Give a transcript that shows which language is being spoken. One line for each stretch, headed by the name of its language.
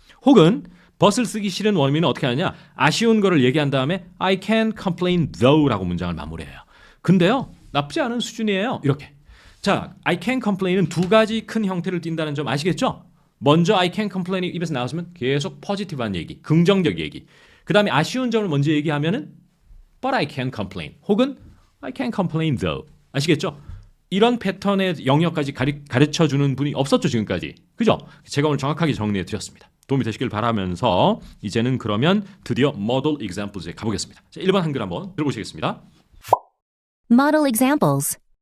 Korean: 혹은 but을 쓰기 싫은 원어민은 어떻게 하느냐? 아쉬운 거를 얘기한 다음에
English: I can't complain though
Korean: 라고 문장을 마무리해요. 근데요. 나쁘지 않은 수준이에요. 이렇게. 자,
English: I can't complain
Korean: 은 두 가지 큰 형태를 띈다는 점 아시겠죠? 먼저
English: I can't complain
Korean: 이 입에서 나왔으면 계속 포지티브한 얘기, 긍정적 얘기. 그 다음에 아쉬운 점을 먼저 얘기하면은
English: but I can't complain
Korean: 혹은
English: I can't complain though.
Korean: 아시겠죠? 이런 패턴의 영역까지 가르쳐주는 분이 없었죠 지금까지. 그죠? 제가 오늘 정확하게 정리해 드렸습니다. 도움이 되시길 바라면서 이제는 그러면 드디어 model examples에 가보겠습니다. 자, 1번 한글 한번 들어보시겠습니다.
English: Model examples.